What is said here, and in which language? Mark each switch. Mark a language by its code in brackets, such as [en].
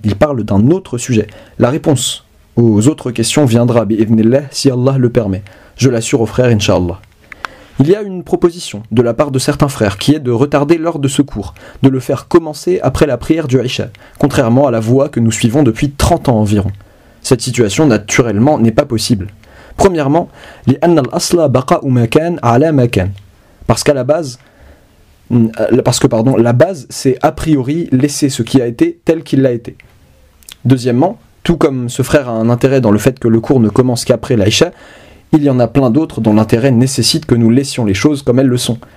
[fr] Il parle d'un autre sujet. La réponse aux autres questions viendra, bi'idhnillah, si Allah le permet. Je l'assure aux frères, inshallah. Il y a une proposition de la part de certains frères qui est de retarder l'heure de secours, de le faire commencer après la prière du Isha, contrairement à la voie que nous suivons depuis 30 ans environ. Cette situation, naturellement, n'est pas possible. [ar] Premièrement, لأن الأصل بقاء مكان على مكان. [fr] Parce qu'à la base, la base, c'est a priori laisser ce qui a été tel qu'il l'a été. Deuxièmement, tout comme ce frère a un intérêt dans le fait que le cours ne commence qu'après l'Aïcha, il y en a plein d'autres dont l'intérêt nécessite que nous laissions les choses comme elles le sont.